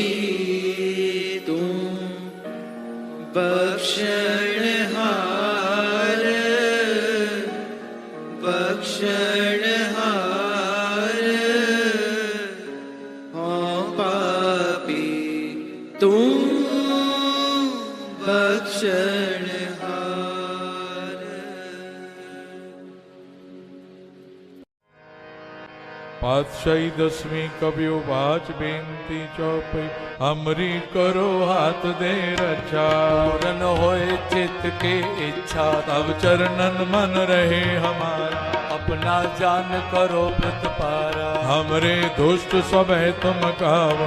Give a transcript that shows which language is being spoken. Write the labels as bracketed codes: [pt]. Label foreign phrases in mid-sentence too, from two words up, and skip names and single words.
[pa] ਤੂ ਬਖ਼ਸ਼ਣਹਾਰ ਬਖ਼ਸ਼ਣਹਾਰ ਹੋ ਪਾਪੀ ਤੂ ਬਖ਼ਸ਼ਣਹਾਰ। [bra] पातशाही दसवीं कवियो बाच बेनती चौपई हमरी करो हाथ दे रक्षा पूरन होए चित्त के इच्छा तब चरणन मन रहे हमारा अपना जान करो प्रतपारा हमरे दुष्ट सब है तुम कावो